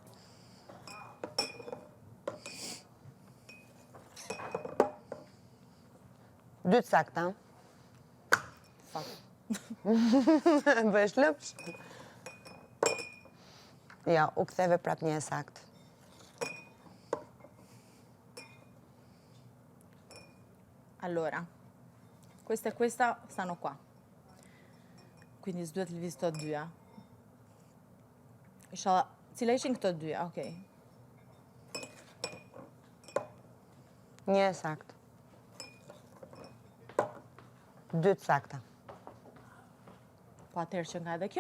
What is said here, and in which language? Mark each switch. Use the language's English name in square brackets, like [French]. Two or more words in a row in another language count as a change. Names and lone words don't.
[Albanian] Dytë sakta. Bësh lëpsh. Ja, u ktheve prap një e sakt. [Italian] Allora, questa e questa stanno qua. [Albanian] Quindi s'duhet lëviz këto dyja. Inshallah, cila ishin këto dyja? Okej. Një e sakt. Dytë sakta. Po atëherë që nga edhe kjo.